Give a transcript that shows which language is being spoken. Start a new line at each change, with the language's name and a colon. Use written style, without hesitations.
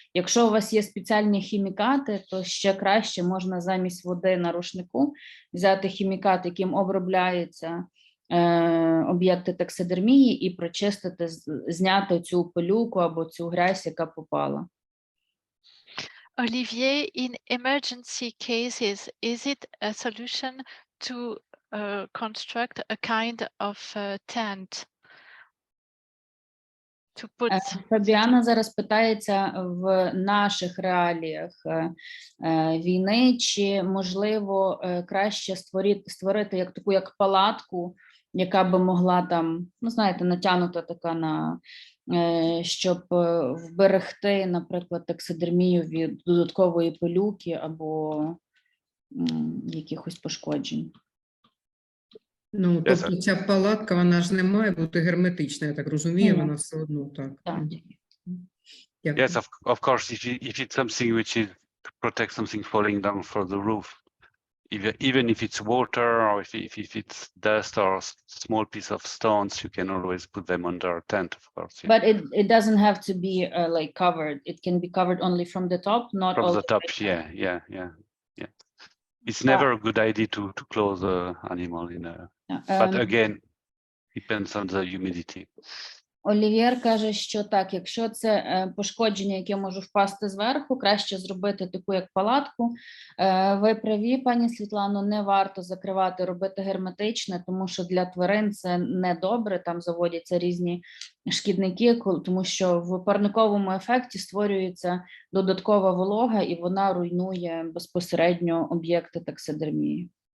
Ukrainian: Якщо у вас є спеціальні хімікати, то ще краще можна замість води на рушнику взяти хімікат, яким обробляються об'єкти таксидермії, і прочистити, зняти цю пилюку або цю грязь, яка попала.
English: Olivier, in emergency cases, is it a solution to construct a kind of tent?
Ukrainian: Фабіана зараз питається в наших реаліях війни, чи можливо краще створити як таку як палатку, яка би могла там, ну знаєте, натягнута така на, щоб вберегти, наприклад, таксидермію від додаткової пилюки або якихось пошкоджень. Ну, тобто ця палатка, вона ж не має бути герметична, я так розумію, вона все одно так.
English: Yes, of course, if it's something which is to protect something falling down from the roof, even if it's water or if it's dust or small piece of stones, you can always put them under a tent, of course. Yeah. But it doesn't have to be like covered. It can be covered only from the top, not from all the top. Yeah. It's never a good idea to close the animal in a. But again, depends on the humidity.
Ukrainian: Олівєр каже, що так, якщо це пошкодження, яке може впасти зверху, краще зробити таку як палатку. Ви праві, пані Світлано, не варто закривати, робити герметичне, тому що для тварин це не добре, там заводяться різні шкідники, тому що в парниковому ефекті створюється додаткова волога і вона руйнує безпосередньо об'єкти таксидермії.